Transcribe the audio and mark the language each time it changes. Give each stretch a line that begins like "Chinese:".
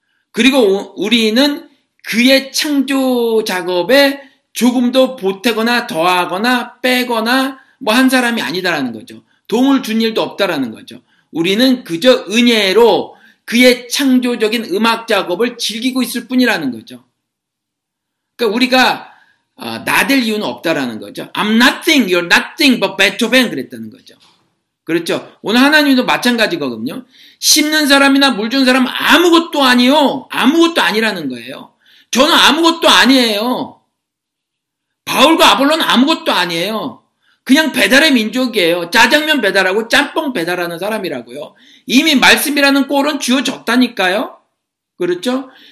Korean: 그리고 우리는 그의 창조 작업에 조금도 보태거나 더하거나 빼거나 뭐한 사람이 아니다라는 거죠. 도움을 준 일도 없다라는 거죠. 우리는 그저 은혜로 그의 창조적인 음악 작업을 즐기고 있을 뿐이라는 거죠. 그러니까 우리가 나댈 이유는 없다라는 거죠.
English: I'm nothing, you're nothing but Beethoven
Korean: 그랬다는 거죠. 그렇죠? 오늘 하나님도 마찬가지거든요. 심는 사람이나 물 주는 사람 아무것도 아니요. 아무것도 아니라는 거예요. 저는 아무것도 아니에요. 바울과 아볼로는 아무것도 아니에요. 그냥 배달의 민족이에요. 짜장면 배달하고 짬뽕 배달하는 사람이라고요. 이미 말씀이라는 꼴은 쥐어졌다니까요. 그렇죠?